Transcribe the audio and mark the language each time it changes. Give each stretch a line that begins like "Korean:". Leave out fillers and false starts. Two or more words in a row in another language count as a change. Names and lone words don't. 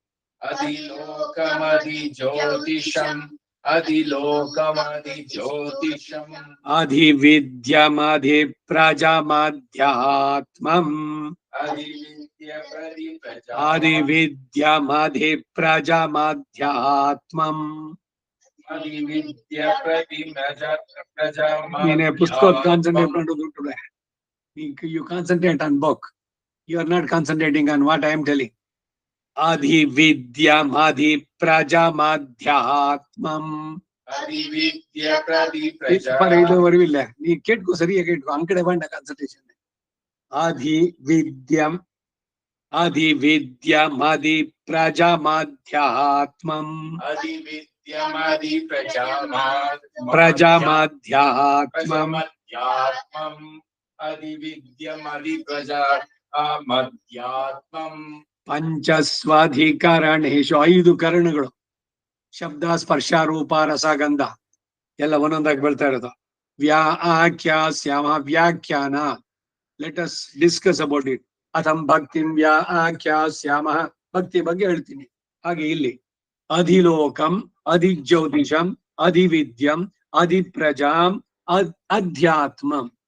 Sanskrit: अधिलोकमधिज्योतिषम् अधिलोकमधिज्योतिषम् अधिविद्यमधिप्रजमध्यात्मम् अधिविद्यमधिप्रजमध्यात्मम्
Kannada: ನೀನೆ ಪುಸ್ತಕ ಕಾನ್ಸಂಟ್ರೇಟ್ ಮಾಡೋದು today.
English: You concentrate on book. You are not concentrating on what I am telling.
Sanskrit: अधिविद्यम् अधिप्रजमध्यात्मम् पर
Kannada: ಇದುವರೆಗೂ ಇಲ್ಲ ನೀ ಕೇಳ್ಕೊ ಸರಿಯಾಗಿ ಕೇಳ್ಕೊ ಆ ಕಡೆ ಬಂಡ ಕಾನ್ಸಂಟ್ರೇಷನ್
Sanskrit: अधिविद्यम् अधिविद्यमधिप्रजमध्यात्मम् प्रजमध्यात्मम् अधिविद्यमधिप्रजमध्यात्मम्
Kannada: ಪಂಚಸ್ವಧಿಕರಣೇಶು 5 ಕರಣಗಳು ಶಬ್ದ ಸ್ಪರ್ಶ ರೂಪ ರಸ ಗಂಧ ಎಲ್ಲ ಒಂದೊಂದಾಗಿ ಬರ್ತಾ ಇರೋದು ವ್ಯಾಖ್ಯಾಸ್ಯಾಮ ವ್ಯಾಖ್ಯಾನ
English: let us discuss about it
Sanskrit: ಅಥಂ ಭಕ್ತಿಂ ವ್ಯಾಖ್ಯಾಸ್ಯಾಮ
Kannada: ಭಕ್ತಿ ಬಗ್ಗೆ ಹೇಳ್ತೀನಿ ಹಾಗೆ ಇಲ್ಲಿ
Sanskrit: ಅಧಿಲೋಕಂ ಅಧಿಜ್ಯೋತಿಷಂ ಅಧಿವಿದ್ಯಂ ಅಧಿಪ್ರಜಾಂ ಅಧ್ಯಾತ್ಮಂ